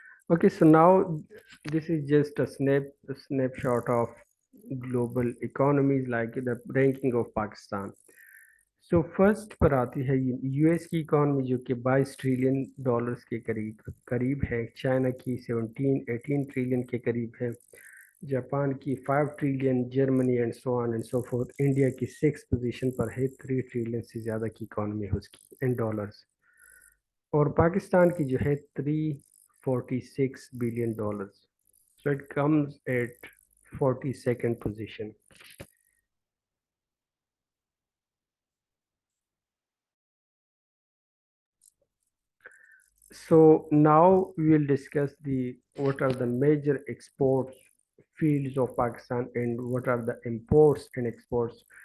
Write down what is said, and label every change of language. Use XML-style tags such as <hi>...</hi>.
<en>Okay, so now this is just a snapshot of global economies like the ranking of Pakistan.</en> <ur>So first پر آتی ہے U S کی economy جو کہ 22 trillion dollars کے قریب ہے. چائنا کی 18 ٹریلین کے قریب ہے. جاپان کی 5 trillion. Germany</ur> <en>And so on and so forth.</en> <ur>India کی 6 پوزیشن پر ہے. 3 ٹریلین سے زیادہ کی اکانومی ہے اس کی ان ڈالرز. اور پاکستان کی جو ہے 346 billion dollars.</ur> <en>So it comes at 42nd position. So now we will discuss what are the major exports fields of Pakistan and what are the imports and exports.</en>